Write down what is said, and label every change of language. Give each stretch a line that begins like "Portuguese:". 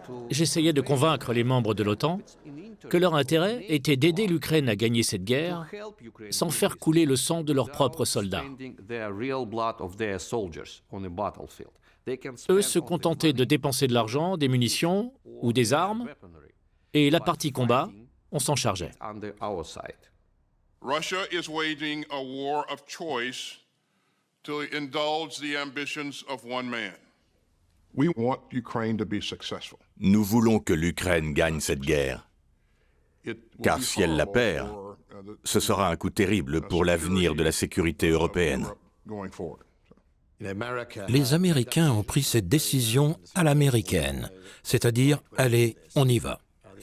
French: J'essayais de convaincre les membres de l'OTAN que leur intérêt était d'aider l'Ukraine à gagner cette guerre sans faire couler le sang de leurs propres soldats. Eux se contentaient de dépenser de l'argent, des munitions ou des armes, et la partie combat, on s'en chargeait.
English: Russia is waging a war of choice to indulge the ambitions of one man. We want Ukraine to be successful.
French: Nous voulons que l'Ukraine gagne cette guerre, car si elle la perd, ce sera un coup terrible pour l'avenir de la sécurité européenne. Les Américains ont pris cette décision à l'américaine, c'est-à-dire « allez, on y va ».